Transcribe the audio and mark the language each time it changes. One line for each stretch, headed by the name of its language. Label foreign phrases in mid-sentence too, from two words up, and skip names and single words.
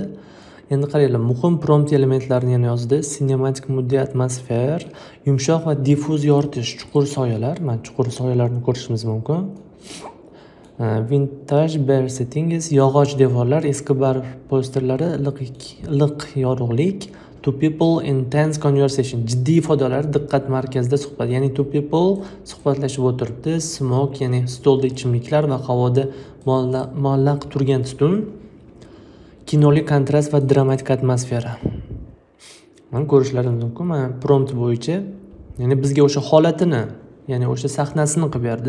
Uzbek: Endi qaranglar, muhim prompt elementlarini yana yozdi.
English: Cinematic mood,
Uzbek: atmosfer, yumshoq va diffuz yoritish, chuqur soyalar. Mana chuqur soyalarni ko'rishimiz mumkin.
English: Vintage bar settings,
Uzbek: yog'och devorlar, eski bar posterlari, iliq yorug'lik.
English: To people intense conversation,
Uzbek: jiddiy ifodalar, diqqat markazida suhbat. Ya'ni
English: to people
Uzbek: suhbatlashib o'tiribdi. Smoke, ya'ni stolda ichimliklar va havoda muallaq turgan tutun. Kinoli kontrast va dramatik atmosfera. Mana ko'rishlaringiz mumkin. Mana prompt bo'yicha, ya'ni bizga o'sha holatini, ya'ni o'sha sahnasini qilib berdi.